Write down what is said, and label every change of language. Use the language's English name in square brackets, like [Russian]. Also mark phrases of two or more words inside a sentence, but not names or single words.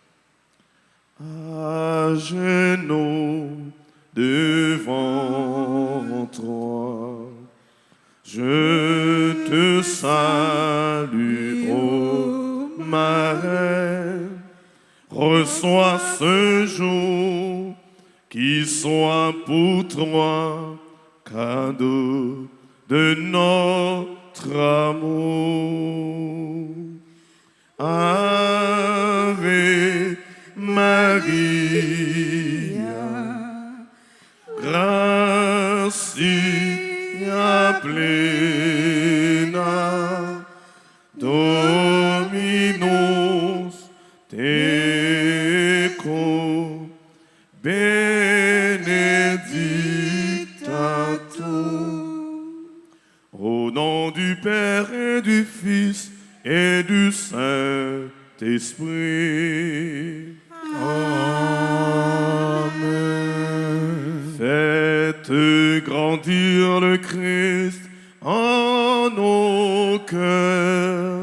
[French] À genoux devant toi, je te salue, ô Marie, reçois ce jour qui soit pour toi cadeau de notre amour. [Latin] Ave Maria, gratia plena, Dominus tecum, benedicta tu. [French] Au nom du Père et du Fils et du Saint-Esprit. Amen. Faites grandir le Christ en nos cœurs.